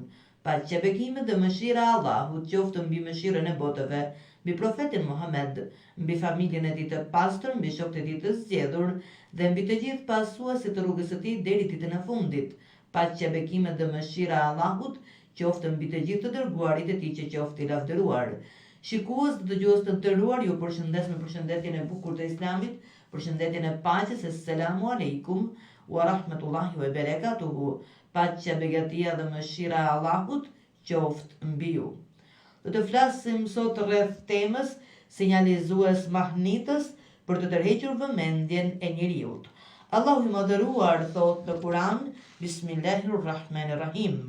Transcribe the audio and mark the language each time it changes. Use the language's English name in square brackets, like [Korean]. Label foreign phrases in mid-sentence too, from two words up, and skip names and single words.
[Albanian] Paqja, bekimet dhe mëshira e Allahut qoftë mbi mëshirën e botëve, mbi profetin Muhammed, mbi familjen e tij të pastër, mbi shokët e tij të zgjedhur dhe mbi të gjithë pasuesit të rrugës së tij deri ditën e fundit. Paqja, bekimet dhe mëshira e Allahut qoftë mbi të gjithë të dërguarit e tij që qoftë i lavdëruar. Shikues dhe dëgjues të nderuar, ju përshëndes me përshëndetjen e bukur të Islamit, përshëndetjen e paqes, [Arabic] assalamu alaikum wa rahmatullahi wa barakatuhu. [Albanian] Paqja, begatia dhe mëshira e Allahut qoftë mbi ju. Do të flasim sot rreth temës sinjalizues mahnitës për të tërhequr vëmendjen e njeriut. Allahu i madhëruar thot në Kur'an, Bismillahirrahmanirrahim.